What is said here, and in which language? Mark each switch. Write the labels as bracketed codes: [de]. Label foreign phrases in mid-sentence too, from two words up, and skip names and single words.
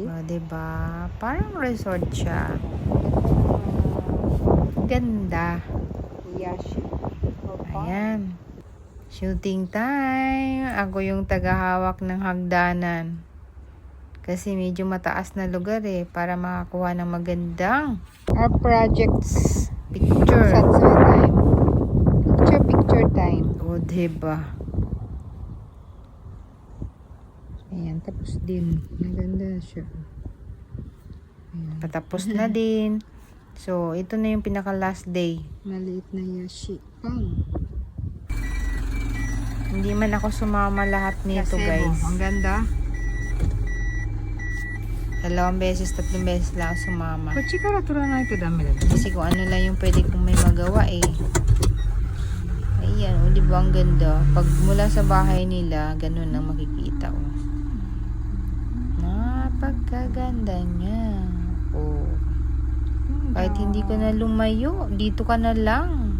[tl] O, diba? Parang resort siya. Ganda. Yashi. [en] Ayan. Shooting time. [tl] Ako yung tagahawak ng hagdanan. Kasi medyo mataas na lugar para makakuha ng magandang [en] Our projects. [tl] picture. [en] Sunset time. Picture time. [tl] O, diba? Ayan, tapos din. Maganda siya. Ayan. Patapos na din. So, ito na yung pinaka [en] last day. [tl] Maliit na yashi. Pang. Hindi man ako sumama lahat nito, guys. Ang ganda. 2 beses, 3 beses lang ako sumama. [ja] こっちから取らないとダメだね。 [tl] Kasi kung ano lang yung pwede kong may magawa Ayan, di ba ang ganda? Pag mula sa bahay nila, ganun ang makikita Napagkaganda niya. Kahit hindi ka na lumayo, dito ka na lang.